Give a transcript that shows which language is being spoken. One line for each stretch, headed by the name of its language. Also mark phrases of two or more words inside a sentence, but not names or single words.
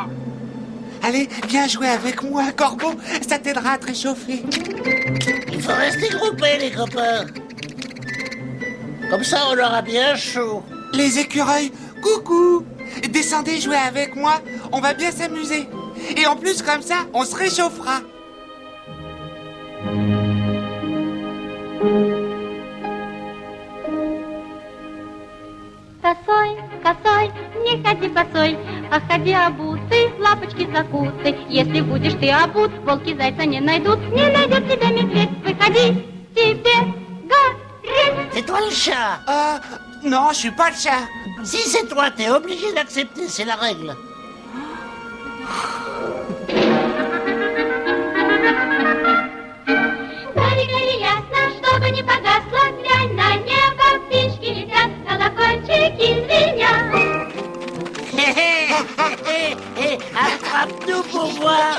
French: Allez, viens jouer avec moi, Corbeau. Ça t'aidera à te réchauffer. Il faut rester groupés, les copains. Comme ça, on aura bien chaud. Les écureuils, coucou. Descendez jouer avec moi, on va bien s'amuser. Et en plus, comme ça, on se réchauffera.
Russian: Косой, косой, не ходи босой, а ходи обутый, лапочки закутай. Если будешь ты обут, волки зайца не найдут, не найдет тебя медведь. Выходи, тебе гореть.
French: C'est toi le chat. Non, je suis pas le chat. Si c'est toi, t'es obligé d'accepter, c'est la règle.
Russian: Гори, гори ясно, чтобы не погасла дрянь, на небо птички летят, колокольчики звенят.
French: Attrape-nous pour voir.